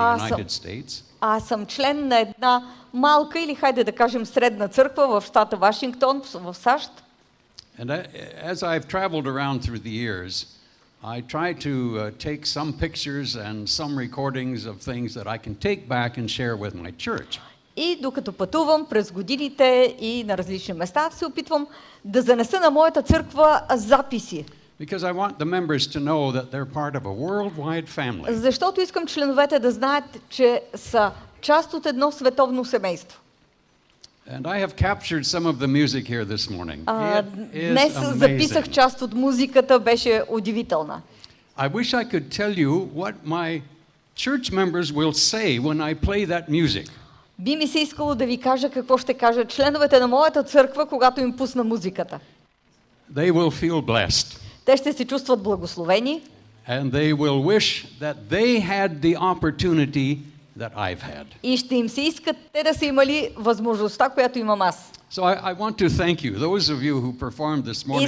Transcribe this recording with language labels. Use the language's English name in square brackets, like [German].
[English] Awesome. United States. [Bulgarian] Аз съм член на една малка или хайде да кажем средна църква в щата Вашингтон, в САЩ. [English] And as I've traveled around through the years, I try to take some pictures and some recordings of things that I can take back and share with my church. [Bulgarian] И докато пътувам през годините и на различни места, се опитвам да занеса на моята църква записи. [English] Because I want the members to know that they're part of a worldwide family. [Bulgarian] Защото искам членовете да знаят, че са част от едно световно семейство. [English] And I have captured some of the music here this morning. It is [Bulgarian] Днес записах [English] amazing. [Bulgarian] част от музиката, беше удивителна. [English] I wish I could tell you what my church members will say when I play that music. [Bulgarian] Би ми се искало да ви кажа какво ще кажат членовете на моята църква, когато им пусна музиката. [English] They will feel blessed. [Bulgarian] Те ще се чувстват благословени [English] And they will wish that they had the opportunity that I've had. [Bulgarian] и ще им се искат те да са имали възможността, която имам аз. [English] So I want to thank you, those of you who performed this morning